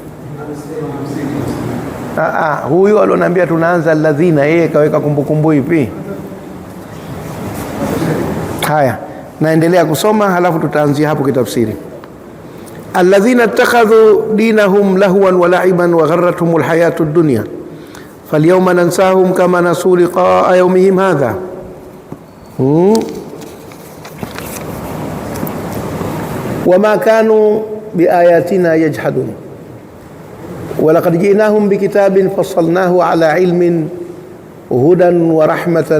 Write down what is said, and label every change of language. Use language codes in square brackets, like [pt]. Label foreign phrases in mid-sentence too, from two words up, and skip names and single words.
[sw] Huyu alionambia tunaanza alladhina, yeye kaweka kumbukumbu ipi? Haya, naendelea kusoma halafu tutaanzia hapo kitafsiri. [ar] الذين اتخذوا دينهم لهوا ولعبا وغرتهم الحياة الدنيا فاليوم ننساهم كما نسوا لقاء يومهم هذا. وما كانوا بآياتنا يجحدون ولقد جئناهم بكتاب فصلناه على علم هدى ورحمة